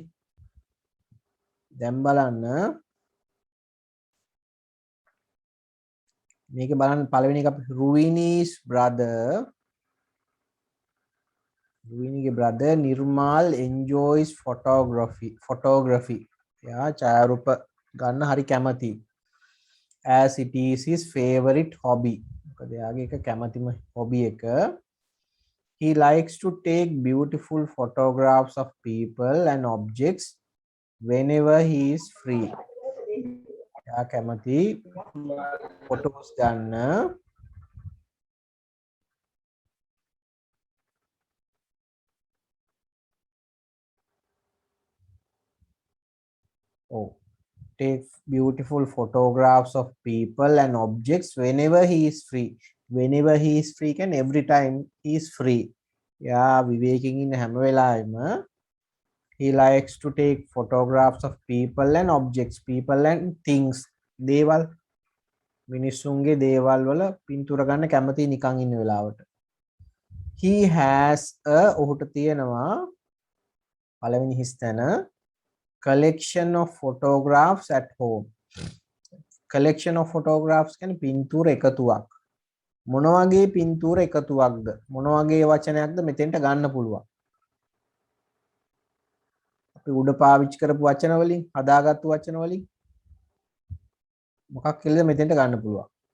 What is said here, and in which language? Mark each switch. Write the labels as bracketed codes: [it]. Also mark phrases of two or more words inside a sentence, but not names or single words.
[si] දැන් බලන්න මේක බලන්න පළවෙනි එක අපි Ruini's brother Ruiniගේ brother [en] Nirmal enjoys photography. [si] එයා ඡායාරූප ගන්න හරි කැමතියි. [en] as it is his favorite hobby. [si] මොකද එයාගේ එක කැමතිම hobby එක. [en] He likes to take beautiful photographs of people and objects whenever he is free. [si] එයා කැමති photos ගන්න. [en] Oh, take beautiful photographs of people and objects whenever he is free. Whenever he is free can every time he is free. Yeah, [si] විවේකයෙන් ඉන්න හැම වෙලාවෙම [en] he likes to take photographs of people and objects, people and things. [si] දේවල් මිනිස්සුන්ගේ දේවල් වල පින්තූර ගන්න කැමති නිකන් ඉන්න වෙලාවට. [en] He has a [si] ඔහුට තියෙනවා පළවෙනි හිස් තැන [en] collection of photographs at home. Collection of photographs [si] කියන්නේ පින්තූර එකතුවක්. මොන වගේ පින්තූර එකතුවක්ද? මොන වගේ වචනයක්ද මෙතෙන්ට ගන්න පුළුවන්? අපි උඩ පාවිච්චි කරපු වචන වලින්, හදාගත්තු වචන වලින් මොකක් කියලාද මෙතෙන්ට ගන්න පුළුවන්?